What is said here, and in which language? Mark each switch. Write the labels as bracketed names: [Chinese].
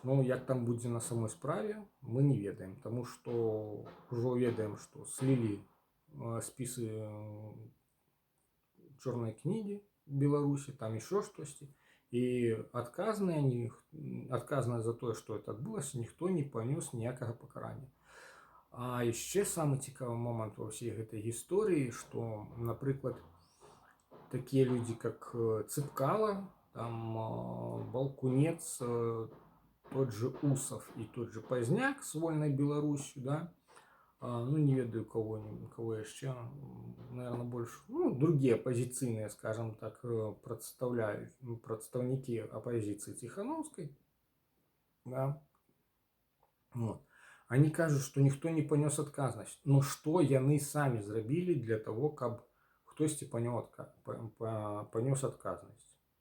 [Belarusian] Ну, як там будзе на самой справе, мы не ведаем, таму што ўжо ведаем, што слілі спісы чорнай кнігі Беларусі, там еще штосьці. І адказныя за тое, што это адбылася, ніхто не панёс ніякага пакарання. А яшчэ самы цікавы момант ва ўсей гэтай гісторыі, што, напрыклад, такія людзі, [Russian] как Цыпкала, там Балкунец, тот же Усов и тот же Поздняк с Вольной Беларусью, да, ну, не ведаю кого еще, наверное, больше, ну, другие оппозиционные, скажем так, представники оппозиции Тихановской, да, вот. Они кажут, что никто не понес адказнасць. Но что [Belarusian] яны сами зрабілі [Russian] для того, [Belarusian] каб хтосьці понес адказнасць?